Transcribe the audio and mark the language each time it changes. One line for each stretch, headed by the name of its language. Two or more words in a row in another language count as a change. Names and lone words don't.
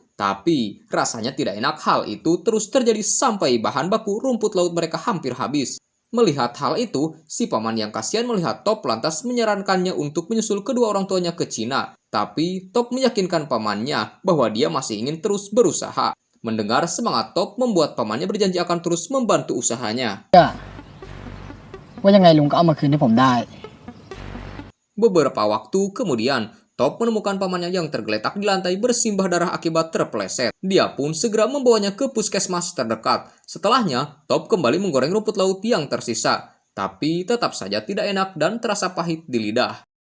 Indonesian: Tapi rasanya tidak enak. Hal itu terus terjadi sampai bahan baku rumput laut mereka hampir habis. Melihat hal itu, si paman yang kasihan melihat Top lantas menyarankannya untuk menyusul kedua orang tuanya ke Cina. Tapi Top meyakinkan pamannya bahwa dia masih ingin terus berusaha. Mendengar semangat Top membuat pamannya berjanji akan terus membantu usahanya.
Thai: ว่ายังไงลุงก็เอามาคืนให้ผมได้
Indonesian: Beberapa waktu kemudian, Top menemukan pamannya yang tergeletak di lantai bersimbah darah akibat terpeleset. Dia pun segera membawanya ke puskesmas terdekat. Setelahnya, Top kembali menggoreng rumput laut yang tersisa. Tapi tetap saja tidak enak dan terasa pahit di lidah.